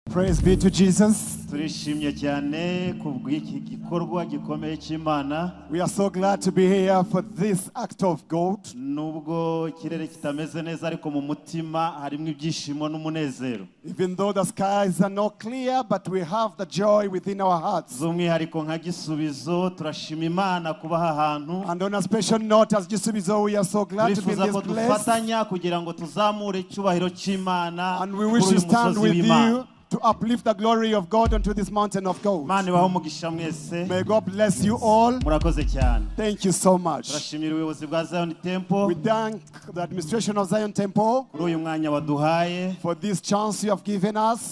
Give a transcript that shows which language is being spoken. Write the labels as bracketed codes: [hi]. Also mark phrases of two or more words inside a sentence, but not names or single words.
[en] Praise be to Jesus. [rw] turishimye cyane kubw'iki gikorwa gikomeye cy'Imana. [en] We are so glad to be here for this act of God. [rw] Nubwo ikirere kitameze neza ariko mu mutima harimo ibyishimo n'umunezero. [en] Even though the skies are not clear, but we have the joy within our hearts. [rw] Z'umwihariko nka Gisubizo turashima Imana kuba aha hantu. [en] And on a special note, as Gisubizo, we are so glad to be in this place. [rw] Dufatanya kugira ngo tuzamure icyubahiro cy'Imana. [en] And we wish to stand with you to uplift the glory of God onto this mountain of gold. May God bless you all. Thank you so much. We thank the administration of Zion Temple for this chance you have given us.